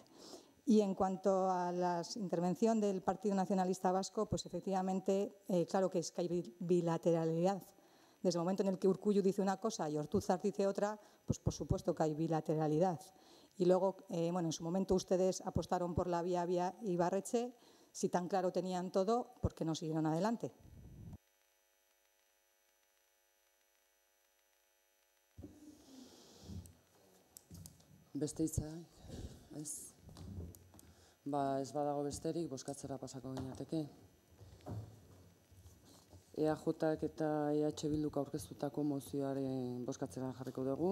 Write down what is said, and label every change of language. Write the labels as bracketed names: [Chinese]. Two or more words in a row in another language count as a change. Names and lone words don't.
[Spanish] Y en cuanto a la intervención del Partido Nacionalista Vasco, pues efectivamente, claro que hay bilateralidad. Desde el momento en el que Urkullu dice una cosa y Ortuzar dice otra, pues por supuesto que hay bilateralidad. Y luego, bueno, en su momento ustedes apostaron por la vía Ibarretxe. Si tan claro tenían todo, ¿por qué no siguieron adelante? [Basque] Beste hitzak, ez? Ez badago besterik, bozkatzera pasako ginateke. EAJak eta EH Bilduk aurkeztutako mozioaren bozkatzera jarriko dugu.